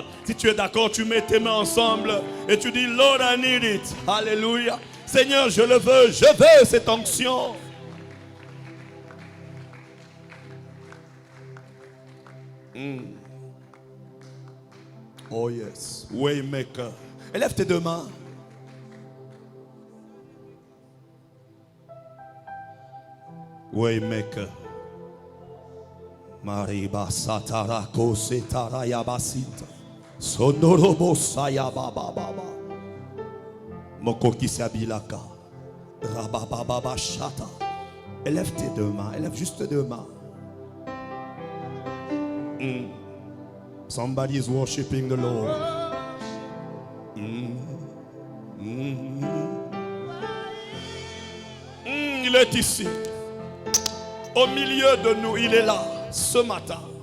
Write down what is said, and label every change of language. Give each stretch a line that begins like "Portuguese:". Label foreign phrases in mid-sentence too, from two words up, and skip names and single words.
French: Si tu es d'accord, tu mets tes mains ensemble et tu dis
English: Lord, I need it.
French: Alléluia. Seigneur, je le veux. Je veux cette onction.
English: Oh yes, Waymaker.
French: Élève tes deux mains. Waymaker. Mariba satarako setaraya basita. Sonorobo sayaba baba. Mokoki sabilaka. Rabababa shata. Élève tes deux mains. Élève juste tes deux mains.
English: Somebody is worshiping the Lord.
French: Il est ici. Au milieu de nous, il est là ce matin.